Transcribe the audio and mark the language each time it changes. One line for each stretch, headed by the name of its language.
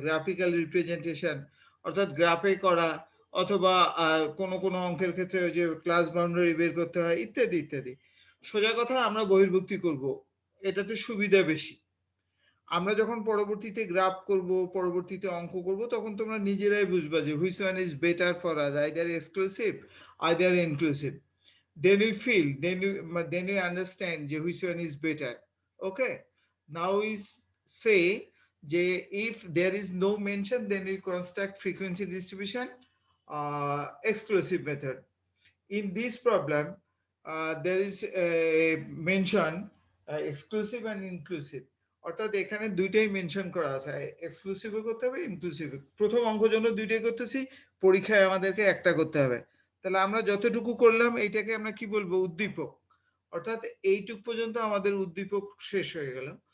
Bangla: Graphical representation অর্থাৎ গ্রাফে করা, অথবা কোনো কোনো অঙ্কের ক্ষেত্রে ওই যে ক্লাস বাউন্ডারি বের করতে হয়, ইত্যাদি ইত্যাদি। সোজা কথা আমরা বহির্ভুক্তি করব, এটাতে সুবিধা বেশি। আমরা যখন পরবর্তীতে গ্রাফ করব, পরবর্তীতে অঙ্ক করব, তখন তোমরা নিজেরাই বুঝবা যে
English: Which one is better for us, either exclusive either inclusive. then you feel, then you understand যে which one is better. Okay, now is say যে if there is no mention, then we construct frequency distribution exclusive method. In this problem there is a mention exclusive and inclusive,
Bangla: অর্থাৎ এখানে দুইটাই mention করা আছে, এক্সক্লুসিভও করতে হবে, inclusive. প্রথম অঙ্ক জন্য দুইটাই করতেছি, পরীক্ষায় আমাদেরকে একটা করতে হবে। তাহলে আমরা যতটুকু করলাম এইটাকে আমরা কি বলবো? উদ্দীপক। অর্থাৎ এইটুক পর্যন্ত আমাদের উদ্দীপক শেষ হয়ে গেল।